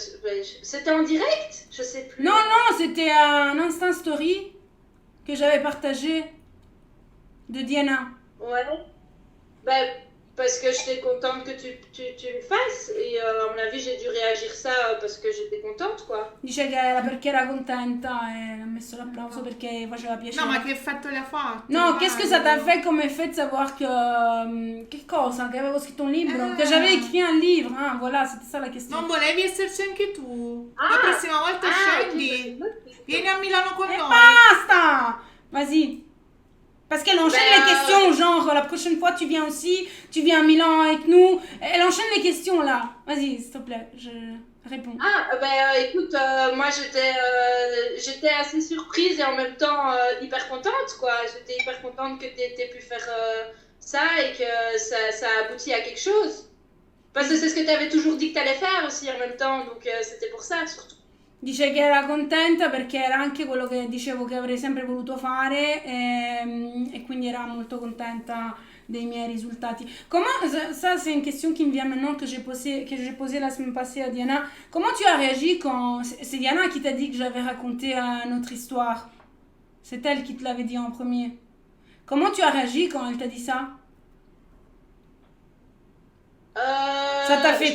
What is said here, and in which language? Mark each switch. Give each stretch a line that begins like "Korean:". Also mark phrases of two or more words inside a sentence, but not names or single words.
French: C'était en direct? Je sais plus. Non, c'était un Insta Story que j'avais partagé de Diana. Ouais. Bah, parce que j'étais contente que tu le fasses. Et à mon avis, j'ai dû réagir ça parce que j'étais contente, quoi.
Italian: Dice che era perché era contenta e ha messo l'applauso perché faceva piacere. No, ma che effetto le ha fatto?
French: Non, qu'est-ce que ça t'a fait comme effet de savoir que...
Italian: che cosa? Che avevo scritto un libro?
French: Que j'avais écrit un livre, hein, voilà, c'était ça la question.
Italian: Non volevi esserci anche tu? La prossima volta scendi, vieni a Milano con
French: Et
Italian: noi. basta!
French: Vas-y. Parce qu'elle enchaîne Ben, les questions, genre la prochaine fois tu viens aussi, tu viens à Milan avec nous. Elle enchaîne les questions là. Vas-y, s'il te plaît, je réponds. Ah, ben écoute, moi j'étais assez surprise et en même temps hyper contente, quoi. J'étais hyper contente que tu aies pu faire ça et que ça aboutit à quelque chose. Parce que c'est ce que tu avais toujours dit que tu allais faire aussi en même temps, donc c'était pour ça surtout.
Italian: Dice che era contenta perché era anche quello che dicevo che avrei sempre voluto fare e quindi era molto contenta des miei risultati.
French: Comment, ça c'est une question qui me vient maintenant que j'ai posée la semaine passée à Diana. Comment tu as réagi quand c'est Diana qui t'a dit que j'avais raconté notre histoire? C'est elle qui te l'avait dit en premier. Comment tu as réagi quand elle t'a dit ça? Ça t'a fait